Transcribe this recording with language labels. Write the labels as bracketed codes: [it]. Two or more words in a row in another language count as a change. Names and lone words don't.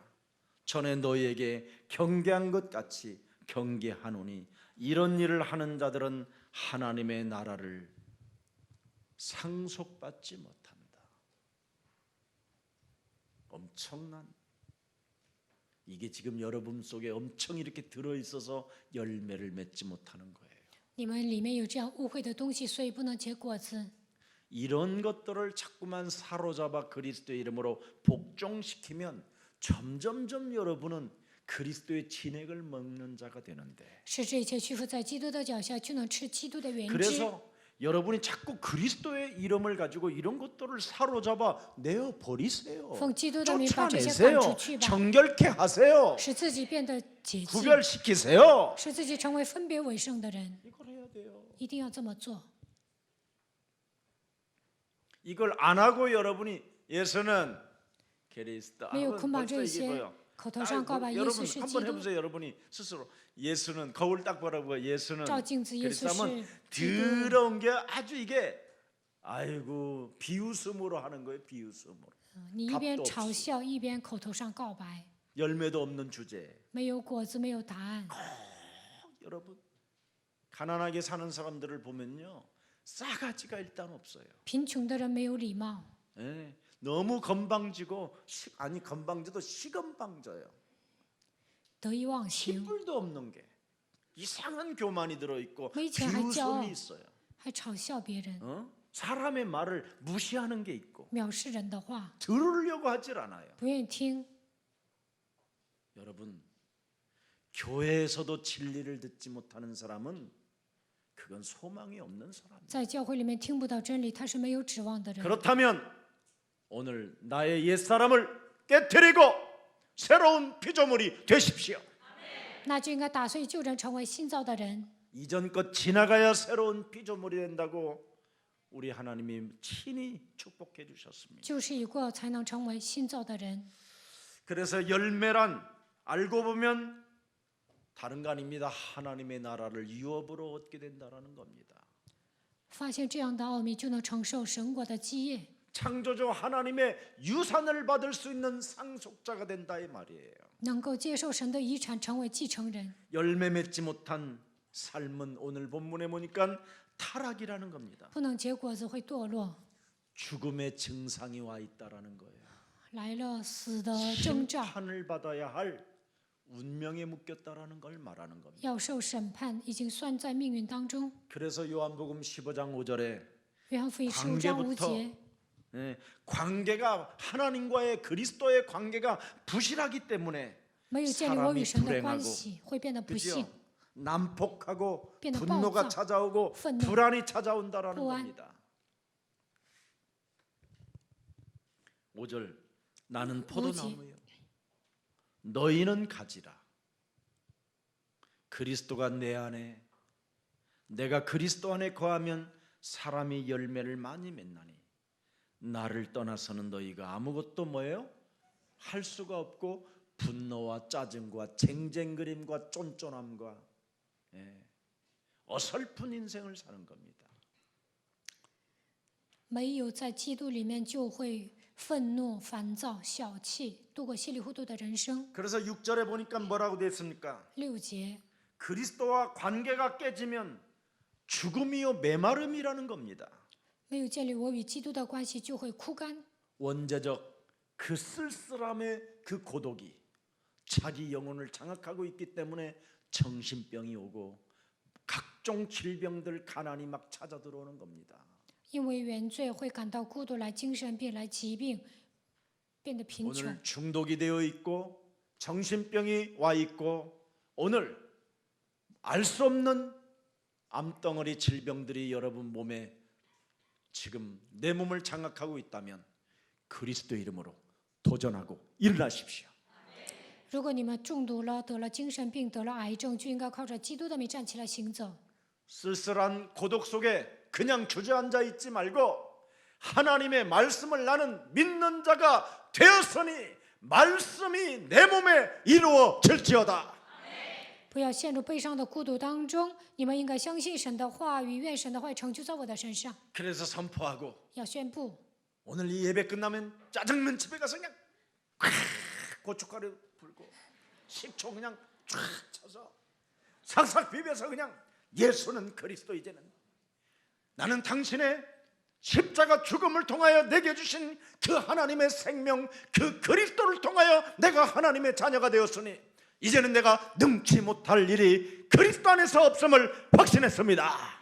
[ko] 전에 너희에게 경계한 것 같이 경계하노니 이런 일을 하는 자들은 하나님의 나라를 상속받지 못한다. 엄청난, 이게 지금 여러분 속에 엄청 이렇게 들어있어서 열매를 맺지 못하는 거예요. [zh] 你们里面有这样污秽的东西，所以不能结果子。 [ko] 이런 것들을 자꾸만 사로잡아 그리스도의 이름으로 복종시키면 점점점 여러분은 그리스도의 진액을 먹는 자가 되는데, [zh] 使这一切屈服在基督的脚下，就能吃基督的原汁。 [ko] 그래서 여러분이 자꾸 그리스도의 이름을 가지고 이런 것들을 사로잡아 내어 버리세요. [zh] 奉基督的名把这些赶 [ko] 쫓아내세요. [zh] 出去吧， [ko] 정결케 하세요. [zh] 使自己变得洁净， [ko] 구별시키세요. [zh] 使自己成为分别为圣的人。 [ko] 이걸 해야 돼요. [zh] 一定要这么做。 [ko] 이걸 안 하고 여러분이 예수는 그리스도 [zh] 没有 [ko] 아, [zh] 捆绑 [ko] 벌써 [zh] 这 [ko] 이게 [zh] 些 [ko] 뭐예요? ， [zh] 口头上告白耶 [ko] 여러분 [zh] 稣是基 [ko] 한번 [zh] 督， [ko] 해보세요. 여러분이 스스로 예수는 거울 딱 보라고 예수는 [zh] 照镜子，耶稣 [ko] 그리스도 하면 [zh] 是基督。 [ko] 더러운 게 아주 이게 아이고 비웃음으로 하는 거예요. 비웃음으로 [zh] 你一边 [ko] 답도 [zh] 嘲 [ko] 없이 [zh] 笑，一边口头上告白， [ko] 열매도 없는 주제. [zh] 没有果子，没有答案。 [ko] 여러분 가난하게 사는 사람들을 보면요 싸가지가 일단 없어요. [zh] 贫穷的人没有礼貌， [ko] 예, 너무 건방지고 아니 건방져도 시건방져요. [zh] 得意忘形， [ko] 뿔도 없는 게 이상한 교만이 들어 있고 [zh] 没钱还骄傲 [ko] 비웃음이 ， 있어요. [zh] 还嘲笑别人， [ko] 사람의 말을 무시하는 게 있고 [zh] 藐视人的话， [ko] 들으려고 하질 않아요. [zh] 不愿意听。 [ko] 여러분 교회에서도 진리를 듣지 못하는 사람은 그건 소망이 없는 사람이에요. [zh] 在教会里面听不到真理，他是没有指望的人。 [ko] 그렇다면 오늘 나의 옛사람을 깨뜨리고 새로운 피조물이 되십시오. [zh] 那就应该打碎旧人，成为新造的人。 [ko] 이전 것 지나가야 새로운 피조물이 된다고 우리 하나님이 친히 축복해 주셨습니다. [zh] 旧事已过，才能成为新造的人。 [ko] 그래서 열매란 알고 보면 다른 거 아닙니다. 하나님의 나라를 유업으로 얻게 된다라는 겁니다. [zh] 发现这样的奥秘，就能承受神国的基业， [ko] 창조주 하나님의 유산을 받을 수 있는 상속자가 된다 이 말이에요. [zh] 能够接受神的遗产，成为继承人。 [ko] 열매 맺지 못한 삶은 오늘 본문에 보니까 타락이라는 겁니다. [zh] 不能结果子会堕落， [ko] 죽음의 증상이 와 있다라는 거예요. [zh] 来了死的征兆， [ko] 심판을 받아야 할 운명에 묶였다라는 걸 말하는 겁니다. [zh] 要受审判，已经算在命运当中。 [ko] 그래서 요한복음 15장 5절에 [zh] 约翰福音15章5 [ko] 관계부터 [zh] 节， [ko] 관계가 하나님과의 그리스도의 관계가 부실하기 때문에 [zh] 没有建立我与 [ko] 사람이 [zh] 神的关 [ko] 불행하고 [zh] 系，会变得不幸 [ko] 그죠? 。 난폭하고 [zh] 变得 [ko] 분노가 [zh] 暴躁 [ko] 찾아오고 [zh] 愤怒 [ko] 불안이 찾아온다라는 [zh] 不安 [ko] 겁니다. 5절 나는 포도나무요 너희는 가지라. 그리스도가 내 안에 내가 그리스도 안에 거하면 사람이 열매를 많이 맺나니 나를 떠나서는 너희가 아무것도 뭐예요? 할 수가 없고 분노와 짜증과 쟁쟁그림과 쫀쫀함과 어설픈 인생을 사는 겁니다. [zh] 没有在基督里面，就会愤怒、烦躁、小气，度过稀里糊涂的人生。 [ko] 그래서 6절에 보니까 뭐라고 되어 있습니까? [zh] 6节， [ko] 그리스도와 관계가 깨지면 죽음이요 메마름이라는 겁니다. [zh] 没有建立我与基督的关系，就会枯干。 [ko] 원죄적 그 쓸쓸함의 그 고독이 자기 영혼을 장악하고 있기 때문에 정신병이 오고 각종 질병들 가난이 막 찾아 들어오는 겁니다. [zh] 因为原罪会感到孤独，来精神病，来疾病，变得贫穷。 [ko] 오늘 중독이 되어 있고 정신병이 와 있고 오늘 알 수 없는 암덩어리 질병들이 여러분 몸에 지금 내 몸을 장악하고 있다면 그리스도 이름으로 도전하고 일어나십시오. [zh] 如果你们中毒了，得了精神病，得了癌症，就应该靠着基督的名站起来行走。 [ko] 쓸쓸한 고독 속에 그냥 주저앉아 있지 말고 하나님의 말씀을 나는 믿는 자가 되었으니 말씀이 내 몸에 이루어질지어다. [zh] 不要陷入悲伤的孤独当中，你们应该相信神的话语，愿神的话语成就在我的身上。 [ko] 그래서 선포하고 [zh] 要宣布， [ko] 오늘 이 예배 끝나면 짜장면 집에 가서 그냥 고춧가루 불고 식초 그냥 쫙 쳐서 싹싹 비벼서 그냥 예수는 그리스도 이제는 나는 당신의 십자가 죽음을 통하여 내게 주신 그 하나님의 생명 그 그리스도를 통하여 내가 하나님의 자녀가 되었으니 이제는 내가 능치 못할 일이 그리스도 안에서 없음을 확신했습니다.